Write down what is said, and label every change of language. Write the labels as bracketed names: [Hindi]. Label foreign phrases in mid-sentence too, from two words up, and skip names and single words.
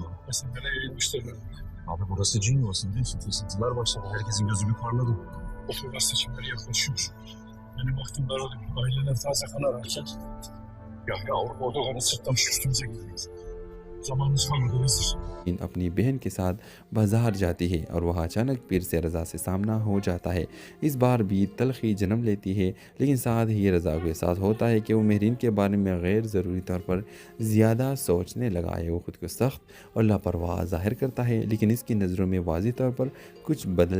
[Turkish] Esenler'e eğilmişler. Abi burası cin yuvası değil mi? Fırsatçılar başladı. Herkesin gözü bir parladı. Otogar seçimleri yaklaşıyor. Benim aklımda aradım. Aileler taze kan ararken Yahya Avrupa otogarını sırtlamış üstümüze gidiyor. zamanımız kalmadı Vezir. [Urdu] اپنی بہن کے ساتھ بازار جاتی ہے اور وہ اچانک پیر سے رضا سے سامنا ہو جاتا ہے. اس بار بھی تلخی جنم لیتی ہے، لیکن ساتھ ہی رضا کو احساس ہوتا ہے کہ وہ مہرین کے بارے میں غیر ضروری طور پر زیادہ سوچنے لگا ہے. وہ خود کو سخت اور لاپرواہ ظاہر کرتا ہے، لیکن اس کی نظروں میں واضح طور پر کچھ بدل.